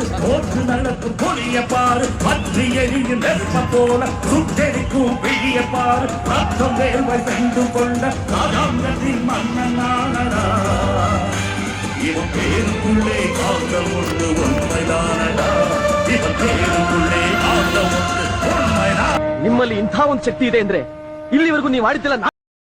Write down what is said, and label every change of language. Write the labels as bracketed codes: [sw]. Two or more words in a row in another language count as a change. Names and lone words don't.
[ta] போட்டு நடக்கும் பொழியப்பாரு பற்றி எரியும் நெருப்ப போல சுட்டெரிக்கும் விழியப்பாரு ரத்தம் வேர்வை சென்று கொண்ட ராஜாங்கத்தின் மன்னனானடா இவன் பேருக்குள்ளே காந்தம் ஒன்று உண்மைதானடா இவன் பேருக்குள்ளே காந்தம் ஒன்று உண்மைதான். [kn] ನಿಮ್ಮಲ್ಲಿ ಇಂಥ ಒಂದು ಶಕ್ತಿ ಇದೆ ಅಂದ್ರೆ ಇಲ್ಲಿವರೆಗೂ ನೀವು ಆಡಿದ್ದಿಲ್ಲ.